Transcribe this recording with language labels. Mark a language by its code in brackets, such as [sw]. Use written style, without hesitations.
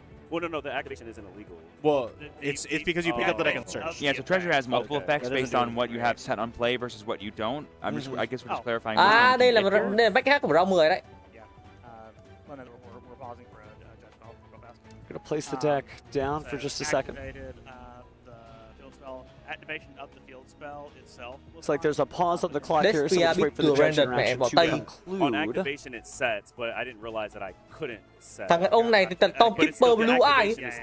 [en] Well, no, the activation isn't illegal. Well, it's because you pick up the deck and search. Yeah, so Treasure has multiple effects based on what you have set on play versus what you don't. I guess we're just clarifying. [vi] Đây là backhack của round 10 đấy. [en] Yeah. We're pausing for a judge call. Go fast. Gonna place the deck down for just a second. Activated the field spell. Activation of the field spell itself. It's like there's a pause on the clock here, so Let's let's wait for the judge interaction to conclude. On activation it sets, but I didn't realize that I couldn't set. [vi] Thằng ông này thì tận Tom Keeper Blue Eye.